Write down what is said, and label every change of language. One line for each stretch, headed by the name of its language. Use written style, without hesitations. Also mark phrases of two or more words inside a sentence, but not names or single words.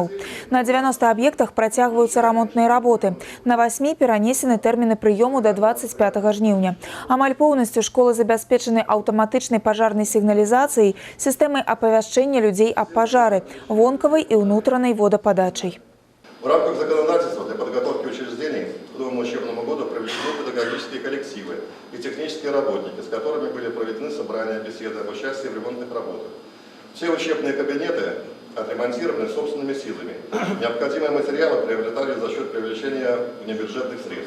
Belarusian: На 90 аб'ектах працягваюцца рамонтныя работы. На 8 перанесены тэрміны прыёму да 25 жніўня. Амаль поўнасцю школы забяспечаны аўтаматычнай пажарнай сігналізацыяй, сістэмай апавяшчэння людзей аб пажары, вонкавай і ўнутранай водападачай.
Russian: В рамках законодательства для подготовки учреждений к новому учебному году привлечены педагогические коллективы и технические работники, с которыми были проведены собрания, беседы об участии в ремонтных работах. Все учебные кабинеты отремонтированы собственными силами. Необходимые материалы приобретали за счет привлечения внебюджетных средств.